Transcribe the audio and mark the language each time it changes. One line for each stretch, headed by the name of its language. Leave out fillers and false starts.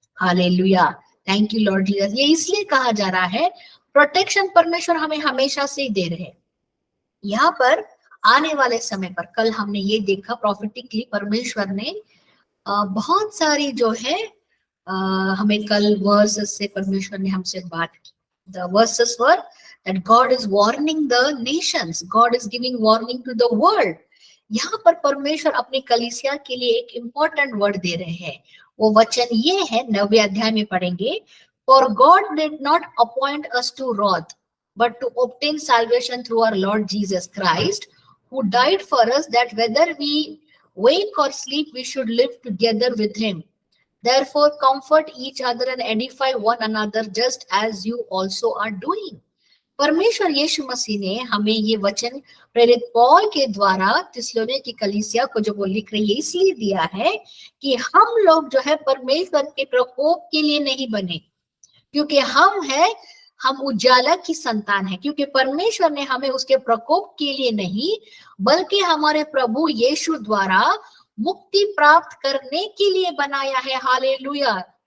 Hindi: Hallelujah,
English: Thank you Lord Jesus.
Hindi: ये इसलिए कहा जा रहा है, प्रोटेक्शन परमेश्वर हमें हमेशा से दे रहे हैं. यहाँ पर आने वाले समय पर, कल हमने ये देखा प्रॉफिटिकली परमेश्वर ने बहुत सारी जो है हमें कल वर्सेस से परमेश्वर ने हमसे बात की.
English: The verses where that God is warning the nations, God is giving warning to the world.
Hindi: यहाँ पर परमेश्वर अपनी कलीसिया के लिए एक इंपॉर्टेंट वर्ड दे रहे हैं. वो वचन ये है, 9वें अध्याय में पढ़ेंगे.
English: For God did not appoint us to wrath, but to obtain salvation through our Lord Jesus Christ, who died for us, that whether we wake or sleep, we should live together with him. Therefore, comfort each other and edify one another, just as you also are doing.
Hindi: परमेश्वर यीशु मसीह ने हमें ये वचन प्रेरित पौल के द्वारा थिस्सलुनीके की कलीसिया को जो वो लिख रही है इसलिए दिया है कि हम लोग जो है परमेश्वर के प्रकोप के लिए नहीं बने, क्योंकि हम उजाला की संतान है, क्योंकि परमेश्वर ने हमें उसके प्रकोप के लिए नहीं बल्कि हमारे प्रभु यीशु द्वारा मुक्ति प्राप्त करने के लिए बनाया है. हालेलुया.